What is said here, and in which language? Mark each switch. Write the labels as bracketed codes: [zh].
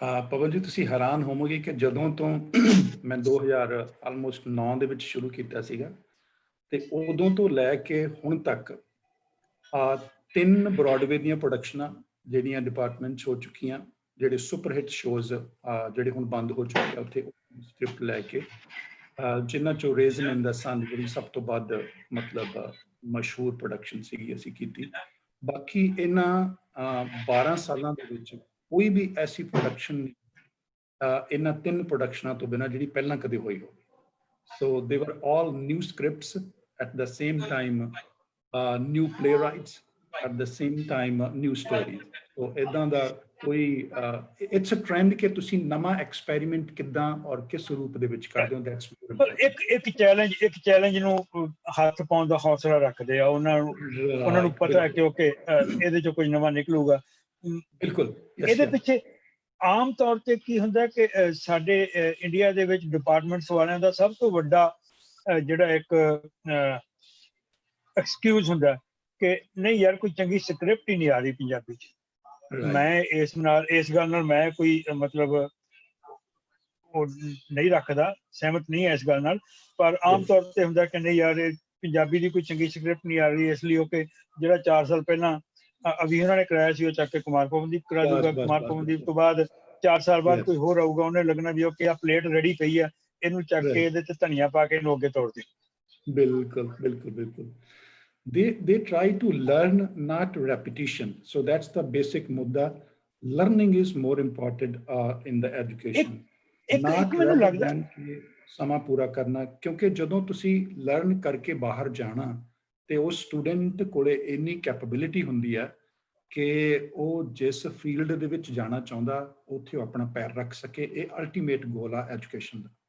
[pa] ਪਵਨ ਜੀ, ਤੁਸੀਂ ਹੈਰਾਨ ਹੋਵੋਗੇ ਕਿ ਜਦੋਂ ਤੋਂ ਮੈਂ 2009 ਦੇ ਵਿੱਚ ਸ਼ੁਰੂ ਕੀਤਾ ਸੀਗਾ, ਤੇ ਉਦੋਂ ਤੋਂ ਲੈ ਕੇ ਹੁਣ ਤੱਕ 3 ਬ੍ਰੌਡਵੇ ਦੀਆਂ ਪ੍ਰੋਡਕਸ਼ਨਾਂ ਜਿਹੜੀਆਂ ਡਿਪਾਰਟਮੈਂਟ 'ਚ ਹੋ ਚੁੱਕੀਆਂ, ਜਿਹੜੇ ਸੁਪਰ ਹਿੱਟ ਸ਼ੋਜ਼ ਜਿਹੜੇ ਹੁਣ ਬੰਦ ਹੋ ਚੁੱਕੇ ਆ, ਉੱਥੇ ਸਕ੍ਰਿਪਟ ਲੈ ਕੇ, ਜਿਨ੍ਹਾਂ 'ਚੋਂ ਰੇਜ਼ਨ ਇਨ ਦਾ ਸਨ ਜਿਹੜੀ ਸਭ ਤੋਂ ਵੱਧ ਮਤਲਬ ਮਸ਼ਹੂਰ ਪ੍ਰੋਡਕਸ਼ਨ ਸੀਗੀ, ਅਸੀਂ ਕੀਤੀ। ਬਾਕੀ ਇਹਨਾਂ 12 ਸਾਲਾਂ ਦੇ ਵਿੱਚ ਕੋਈ ਵੀ ਐਸੀ ਪ੍ਰੋਡਕਸ਼ਨ ਇਹਨਾਂ 3 ਪ੍ਰੋਡਕਸ਼ਨਾਂ ਤੋਂ ਬਿਨਾਂ ਜਿਹੜੀ ਪਹਿਲਾਂ ਕਦੇ ਹੋਈ ਹੋਵੇ। [en] So they were all new scripts at the same time, new playwrights at the same time, new stories. [pa] So ਇਦਾਂ ਦਾ ਕੋਈ [en] it's a trend [pa] ਕਿ ਤੁਸੀਂ ਨਵਾਂ experiment ਕਿੱਦਾਂ ਔਰ ਕਿਸ ਰੂਪ ਦੇ ਵਿੱਚ ਕਰਦੇ ਹੋ, [en] that's more [pa] ਪਰ [en] important. [pa] ਇੱਕ ਚੈਲੰਜ ਨੂੰ ਹੱਥ ਪਾਉਣ ਦਾ ਹੌਸਲਾ ਰੱਖਦੇ ਆ, ਉਹਨਾਂ ਨੂੰ ਪਤਾ ਹੈ ਕਿ ਓਕੇ ਇਹਦੇ ਚੋਂ ਕੁਝ ਨਵਾਂ ਨਿਕਲੂਗਾ। ਬਿਲਕੁਲ ਇਹਦੇ ਪਿੱਛੇ ਆਮ ਤੌਰ ਤੇ ਕੀ ਹੁੰਦਾ ਕਿ ਸਾਡੇ ਇੰਡੀਆ ਦੇ ਵਿੱਚ ਡਿਪਾਰਟਮੈਂਟਸ ਵਾਲਿਆਂ ਦਾ ਸਭ ਤੋਂ ਵੱਡਾ ਜਿਹੜਾ ਇੱਕ ਐਕਸਕਿਊਜ਼ ਹੁੰਦਾ ਕਿ ਨਹੀਂ ਯਾਰ ਕੋਈ ਚੰਗੀ ਸਕ੍ਰਿਪਟ ਹੀ ਨਹੀਂ ਆ ਰਹੀ ਪੰਜਾਬੀ 'ਚ। ਮੈਂ ਇਸ ਗੱਲ ਨਾਲ ਮੈਂ ਕੋਈ ਮਤਲਬ ਉਹ ਨਹੀਂ ਰੱਖਦਾ, ਸਹਿਮਤ ਨਹੀਂ ਹੈ ਇਸ ਗੱਲ ਨਾਲ, ਪਰ ਆਮ ਤੌਰ ਤੇ ਹੁੰਦਾ ਕਿ ਨਹੀਂ ਯਾਰ ਇਹ ਪੰਜਾਬੀ ਦੀ ਕੋਈ ਚੰਗੀ ਸਕ੍ਰਿਪਟ ਨਹੀਂ ਆ ਰਹੀ, ਇਸ ਲਈ ਉਹ ਕਿ ਜਿਹੜਾ 4 ਸਾਲ ਪਹਿਲਾਂ ਅਭੀ ਉਹਨਾਂ ਨੇ ਕਰਾਇਆ ਸੀ ਉਹ ਚੱਕ ਕੇ ਕੁਮਾਰ ਪਵਨਦੀਪ ਕਰਾ ਦੂਗਾ, ਕੁਮਾਰ ਪਵਨਦੀਪ ਤੋਂ ਬਾਅਦ 4 ਸਾਲ ਬਾਅਦ ਕੋਈ ਹੋਰ ਆਊਗਾ, ਉਹਨੇ ਲੱਗਣਾ ਵੀ ਉਹ ਕਿ ਆ ਪਲੇਟ ਰੈਡੀ ਪਈ ਆ, ਇਹਨੂੰ ਚੱਕ ਕੇ ਇਹਦੇ ਤੇ ਧਨੀਆ ਪਾ ਕੇ ਇਹਨੂੰ ਅੱਗੇ ਤੋੜ ਦੇ। ਬਿਲਕੁਲ ਬਿਲਕੁਲ ਬਿਲਕੁਲ। [en] They try to learn, not repetition. So that's the basic mudda. Learning is more important in the education. Not rather than [pa] ਕਿ ਸਮਾਂ ਪੂਰਾ ਕਰਨਾ, ਕਿਉਂਕਿ ਜਦੋਂ ਤੁਸੀਂ ਲਰਨ ਕਰਕੇ ਬਾਹਰ ਜਾਣਾ ਤੇ ਉਹ ਸਟੂਡੈਂਟ ਕੋਲੇ ਇੰਨੀ ਕੈਪੇਬਿਲਿਟੀ ਹੁੰਦੀ ਹੈ ਕਿ ਉਹ ਜਿਸ ਫੀਲਡ ਦੇ ਵਿੱਚ ਜਾਣਾ ਚਾਹੁੰਦਾ ਉੱਥੇ ਉਹ ਆਪਣਾ ਪੈਰ ਰੱਖ ਸਕੇ। ਇਹ ਅਲਟੀਮੇਟ ਗੋਲ ਆ ਐਜੂਕੇਸ਼ਨ ਦਾ।